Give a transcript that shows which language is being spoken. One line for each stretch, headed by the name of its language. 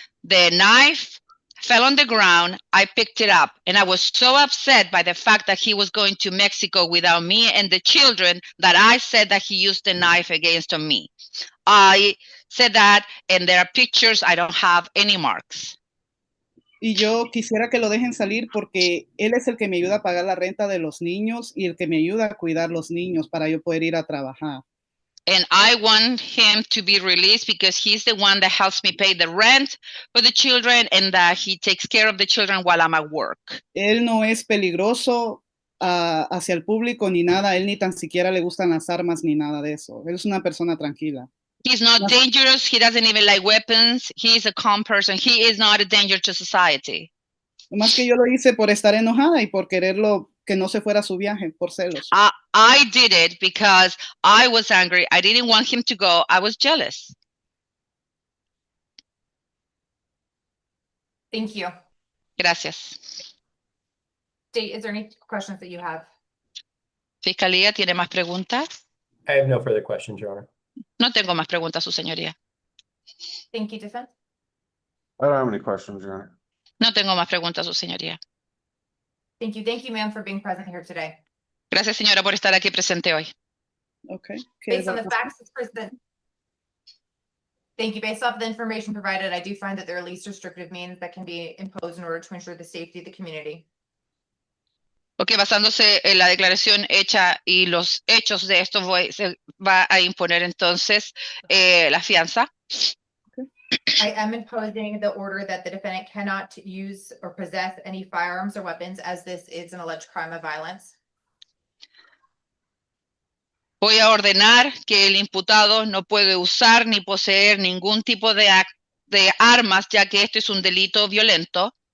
English: The knife fell on the ground. I picked it up, and I was so upset by the fact that he was going to Mexico without me and the children that I said that he used the knife against me. I said that, and there are pictures. I don't have any marks.
Spanish: Y yo quisiera que lo dejen salir porque él es el que me ayuda a pagar la renta de los niños y el que me ayuda a cuidar los niños para yo poder ir a trabajar.
English: And I want him to be released because he's the one that helps me pay the rent for the children and that he takes care of the children while I'm at work.
Spanish: Él no es peligroso hacia el público ni nada. Él ni tan siquiera le gustan las armas ni nada de eso. Él es una persona tranquila.
English: He's not dangerous. He doesn't even like weapons. He is a calm person. He is not a danger to society.
Spanish: Más que yo lo hice por estar enojada y por quererlo que no se fuera a su viaje, por celos.
English: I did it because I was angry. I didn't want him to go. I was jealous. Thank you.
Spanish: Gracias.
English: State, is there any questions that you have?
Spanish: Fiscalía, ¿tiene más preguntas?
English: I have no further questions, Your Honor.
Spanish: No tengo más preguntas, su señoría.
English: Thank you, defense. I don't have any questions, Your Honor.
Spanish: No tengo más preguntas, su señoría.
English: Thank you, ma'am, for being present here today.
Spanish: Gracias, señora, por estar aquí presente hoy. Okay. ¿Qué
English: Based
Spanish: va
English: on
Spanish: a
English: the
Spanish: pasar?
English: facts that's present. Thank you. Based off the information provided, I do find that there are least restrictive means that can be imposed in order to ensure the safety of the community.
Spanish: Ok, basándose en la declaración hecha y los hechos de esto, se va a imponer entonces la fianza.
English: I am imposing the order that the defendant cannot use or possess any firearms or weapons, as this is an alleged crime of violence.
Spanish: Voy a ordenar que el imputado no puede usar ni poseer ningún tipo de armas, ya que esto es un delito violento.